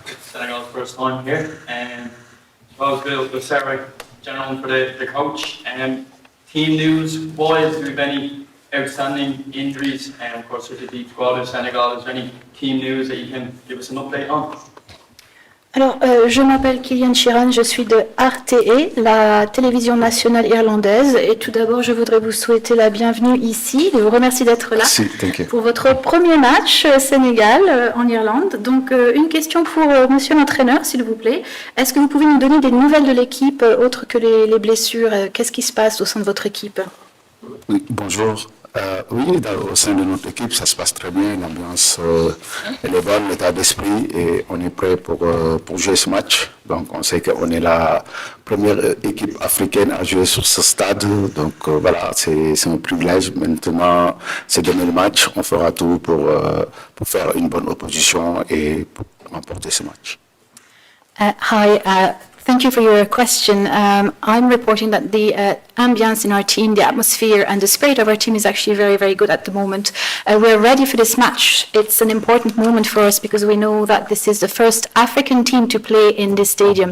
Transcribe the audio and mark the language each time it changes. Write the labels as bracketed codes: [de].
[en] It's Senegal's first time here. And suppose we'll start with general for the coach. Team news wise, do we have any outstanding injuries? And of course, with the deep squad of Senegal, is there any team news that you can give us an update on? [fr] Alors, je m'appelle Killian Shearer, je suis de RTE, la télévision nationale irlandaise. Et tout d'abord, je voudrais vous souhaiter la bienvenue ici. Je vous remercie d'être là pour votre premier match Sénégal en Irlande. Donc, une question pour monsieur l'entraîneur, s'il vous plaît. Est-ce que vous pouvez nous donner des nouvelles de l'équipe, autres que les blessures? Qu'est-ce qui se passe au sein de votre équipe? Oui, bonjour. Oui, au sein de notre équipe, ça se passe très bien. L'ambiance elle est bonne, l'état d'esprit, et on est prêt pour jouer ce match. Donc, on sait qu'on est la première équipe africaine à jouer sur ce stade. Donc, voilà, c'est un privilège. Maintenant, c'est donner le match. On fera tout pour faire une bonne opposition et pour remporter ce match. [en] Hi. Thank you for your question. I'm reporting that the ambience in our team, the atmosphere and the spirit of our team is actually very, very good at the moment. We're ready for this match. It's an important moment for us because we know that this is the first African team to play in this stadium.